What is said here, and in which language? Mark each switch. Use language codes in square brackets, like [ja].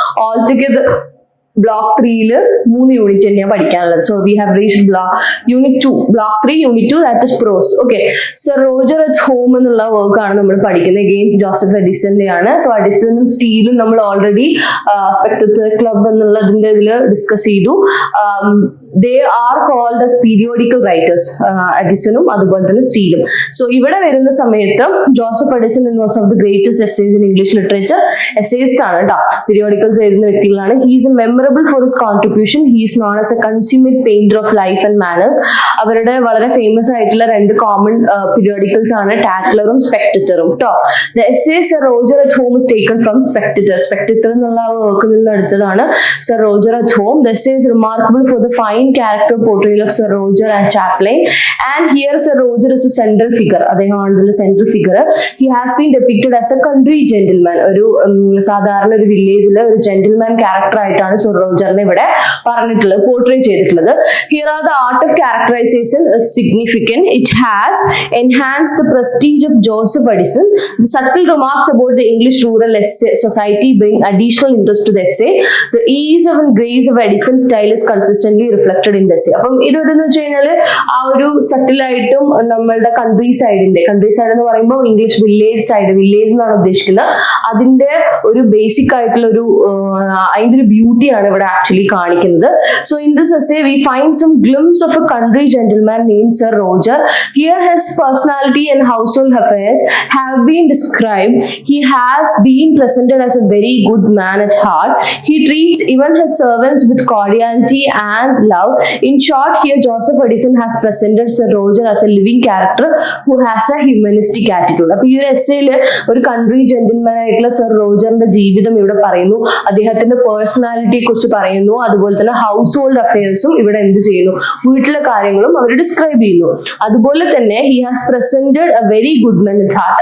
[en] all together [ml] block 3 3 unit തന്നെയാണ് പഠിക്കാനുള്ളത്. [en] So we have reached unit 2, block 3 unit 2, that is prose. [ml] Okay, sir Roger at home എന്നുള്ള വർക്കാണ് നമ്മൾ പഠിക്കുന്നത്. Against Joseph എഡിസന്റെ ആണ്. സോ എഡിസണും സ്റ്റീലും നമ്മൾ ഓൾറെഡി സ്പെക്ടേറ്റർ ക്ലബ് എന്നുള്ളതിന്റെ ഇതിൽ ഡിസ്കസ് ചെയ്തു. [en] They are called as periodical writers, [ml] എഡിസണും അതുപോലെ തന്നെ സ്റ്റീലും. [en] so [ml] ഇവിടെ വരുന്ന സമയത്ത് [en] Joseph Addison was of the greatest essays in English literature. [ml] എസ്സേസ്റ്റ് ആണ് കേട്ടോ, പീരിയോഡിക്കൽസ് എഴുതുന്ന വ്യക്തികളാണ്. [en] He is memorable for his contribution. He is known as a consummate painter of life and manners. [ml] അവരുടെ വളരെ ഫേമസ് ആയിട്ടുള്ള 2 കോമൺ പീരിയോഡിക്കൽസ് ആണ് ടാറ്റ്ലറും സ്പെക്ടേറ്ററും കേട്ടോ. [en] The essay Sir Roger at home is taken from Spectator. [ml] Spectator എന്നുള്ള വർക്കിൽ നിന്ന് എടുത്തതാണ് sir Roger at home. [en] The essay is remarkable for the fine character portrayal of Sir Roger and Chaplain, and here Sir Roger is a central figure. [ml] അദ്ദേഹമാണ് [en] central figure. He has been depicted as a country gentleman. [ml] ഒരു സാധാരണ ഒരു വില്ലേജിലെ ഒരു gentleman character ആയിട്ടാണ് Sir Rogerനെ ഇവിടെ പറഞ്ഞിട്ടുള്ളത്, portray ചെയ്തിട്ടുള്ളത്. [en] Here are the art of characterization is significant. It has enhanced the prestige of Joseph Addison. The subtle remarks about the English rural society bring additional interest to the essay. The ease and grace of Addison's style is consistently reflected in the essay. [ml] അപ്പം ഇതെന്ന് വെച്ച് കഴിഞ്ഞാല് ആ ഒരു സട്ടിലായിട്ടും നമ്മളുടെ country side എന്ന് പറയുമ്പോൾ English village എന്നാണ് ഉദ്ദേശിക്കുന്നത്. അതിന്റെ ഒരു ബേസിക് ആയിട്ടുള്ള അതിന്റെ ഒരു ബ്യൂട്ടിയാണ് ഇവിടെ ആക്ച്വലി കാണിക്കുന്നത്. [en] So in this essay we find some glimpse of a country gentleman named Sir Roger. Here his personality and household affairs have been described. He has been presented as a very good man at heart. He treats even his servants with cordiality and love. In short, here Joseph Addison has presented Sir Roger as a living character who has a humanistic attitude. [ml] അപ്പോൾ ഈ ഒരു എസ്സേയിൽ ഒരു country gentleman ആയിട്ടുള്ള sir റോജറിന്റെ ജീവിതം ഇവിടെ പറയുന്നു, അദ്ദേഹത്തിന്റെ പേഴ്സണാലിറ്റിയെ കുറിച്ച് പറയുന്നു, അതുപോലെ തന്നെ ഹൗസ് ഹോൾഡ് അഫയേഴ്സും ഇവിടെ എന്ത് ചെയ്യുന്നു, വീട്ടിലെ കാര്യങ്ങളും അവർ ഡിസ്ക്രൈബ് ചെയ്യുന്നു. അതുപോലെ തന്നെ [en] He has presented a very good man at heart.